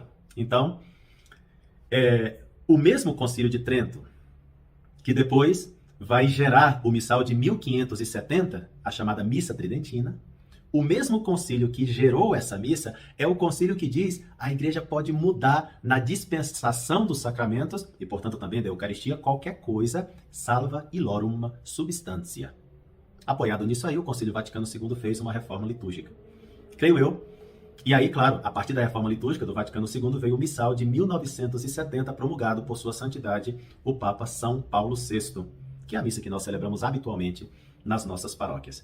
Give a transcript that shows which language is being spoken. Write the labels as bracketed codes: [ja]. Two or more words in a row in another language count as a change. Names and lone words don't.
[pt] Então, o mesmo Concílio de Trento, que depois vai gerar o missal de 1570, a chamada Missa Tridentina, o mesmo concílio que gerou essa missa é o concílio que diz a igreja pode mudar na dispensação dos sacramentos e, portanto, também da Eucaristia, qualquer coisa, [la] salva illorum substantia. [pt] Apoiado nisso aí, o Concílio Vaticano II fez uma reforma litúrgica. Creio eu. E aí, claro, a partir da reforma litúrgica do Vaticano II veio o missal de 1970, promulgado por sua santidade, o Papa São Paulo VI, que é a missa que nós celebramos habitualmente nas nossas paróquias.